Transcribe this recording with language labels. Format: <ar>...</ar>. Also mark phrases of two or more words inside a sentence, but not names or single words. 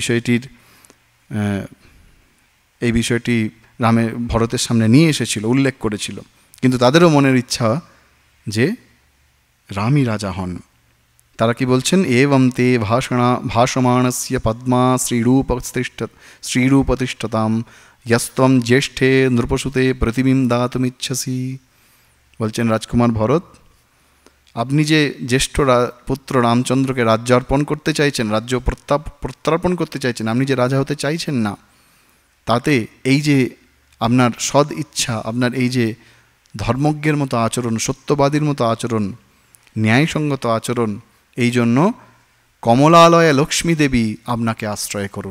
<bn>এই বিষয়টি ভরতের সামনে নিয়ে এসেছিল, উল্লেখ করেছিল, কিন্তু তাদেরও মনের ইচ্ছা যে রামই রাজা হন। তারা কি বলছেন,</bn> <sa>এবং তে ভাষমাণস্য পদ্মা শ্রীরূপতিষ্ঠতাম यस्त्वं ज्येष्ठे नृपसुते प्रतिबिं दातुमिच्छसि।</sa> <bn>বলছেন রাজকুমার ভরত, আপনি যে জ্যেষ্ঠ পুত্র রামচন্দ্রকে রাজ্য অর্পণ করতে চাইছেন, রাজ্য প্রত্যার্পণ করতে চাইছেন, আপনি যে রাজা হতে চাইছেন না, তাতে এই যে আপনার সদ ইচ্ছা, আপনার এই যে ধর্মজ্ঞের মতো আচরণ, সত্যবাদীর মতো আচরণ, ন্যায়সঙ্গত আচরণ, এই জন্য কমলালয়ে লক্ষ্মী দেবী আপনাকে আশ্রয় করুন।</bn>